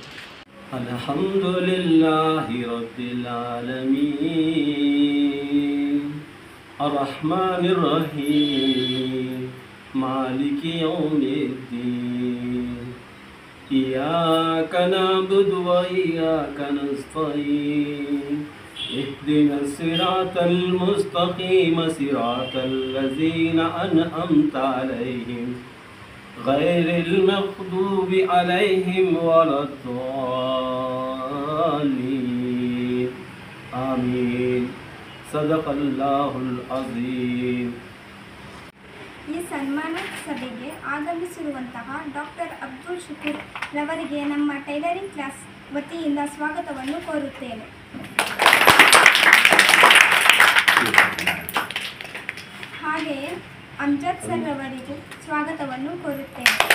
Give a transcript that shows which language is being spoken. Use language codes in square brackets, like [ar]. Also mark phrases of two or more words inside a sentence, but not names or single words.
[ar] الحمد لله رب العالمين الرحمن الرحيم مالك يوم الدين إياك نعبد وإياك نستعين اهدنا الصراط المستقيم صراط الذين أنعمت عليهم غير المغضوب عليهم ولا الضالين آمين صدق الله العظيم. [kn] ಈ ಸನ್ಮಾನ ಸಭೆಗೆ ಆಗಮಿಸಿರುವಂತಹ ಡಾಕ್ಟರ್ ಅಬ್ದುಲ್ ಶುಕೂರ್ ರವರಿಗೆ ನಮ್ಮ [en] tailoring class [kn] ವತಿಯಿಂದ ಸ್ವಾಗತವನ್ನು ಕೋರುತ್ತೇನೆ. ಹಾಗೆಯೇ ಅಮ್ಜದ್ ಸರ್ ರವರಿಗೂ ಸ್ವಾಗತವನ್ನು ಕೋರುತ್ತೇನೆ.